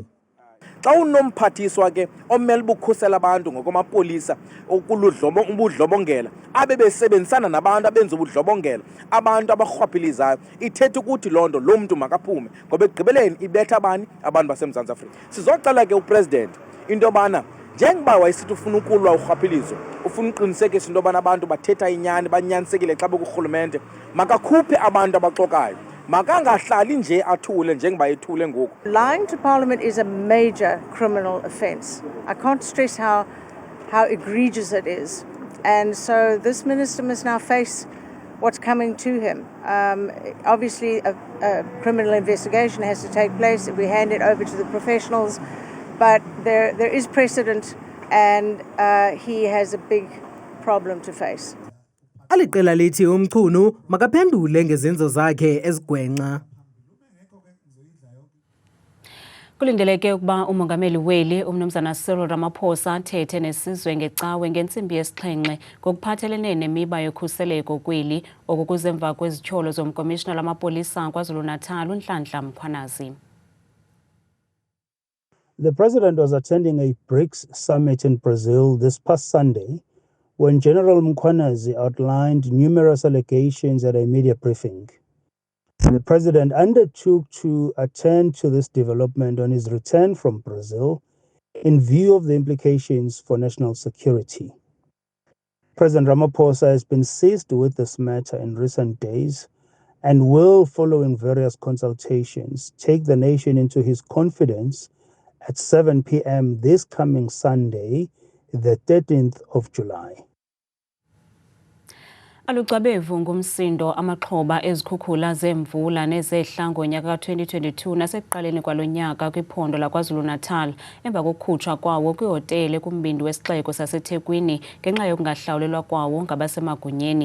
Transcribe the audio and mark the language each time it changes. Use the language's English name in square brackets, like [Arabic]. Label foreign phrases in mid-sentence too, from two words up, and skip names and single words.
[Xhosa] Xa unomphathiswa ke omele bukhusela abantu ngokwamapolisa ubudlobongela abe besebenzisana nabantu abenza ubudlobongela abantu abarhwaphilizayo, ithetha ukuthi lonto lo muntu makaphume ngoba ekugqibeleni ibetha abantu baseMzantsi Afrika. Sizocela ke upresident into yobana njengoba wayesithi ufuna ukulwa urhwaphilizo, ufuna uqinisekisa into yobana abantu bathetha inyani banyanisekile xa bekurhulumente, makakhuphe abantu abaxokayo. Makangahlali nje athule njengoba ethule ngoku. [English] Lying to Parliament is a major criminal offence. I can't stress how egregious it is. And so this minister must now face what's coming to him. Obviously, a criminal investigation has to take place. We hand it over to the professionals. But there is precedent and he has a big problem to face. Aliqela lithi uMchunu makaphendule ngezenzo zakhe ezigwenxa. Kulindeleke ukuba umongameli weli umnumzana Cyril Ramaphosa athethe nesizwe ngecawe ngentsimbi yesixhenxe ngokuphathelene nemiba yokhuseleko kweli okukuze emva kwezityholo zomkomishina lamapolisa KwaZulu-Natal uNhlanhla Mkhwanazi. The president was attending a BRICS summit in Brazil this past Sunday when General Mkhwanazi outlined numerous allegations at a media briefing. The president undertook to attend to this development on his return from Brazil in view of the implications for national security. President Ramaphosa has been seized with this matter in recent days and will, following various consultations, take the nation into his confidence at 7 p.m. this coming Sunday, the 13th of July. [Xhosa] Alucabevu ngumsindo amaxhoba ezikhukhula zemvula nezehla ngonyaka ka-2022 nasekuqaleni kwalonyaka kwiphondo laKwaZulu-Natal emva kokukhutshwa kwawo kwihotele kumbindi wesixeko saseThekwini ngenxa yokungahlawulelwa kwawo ngabasemagunyeni.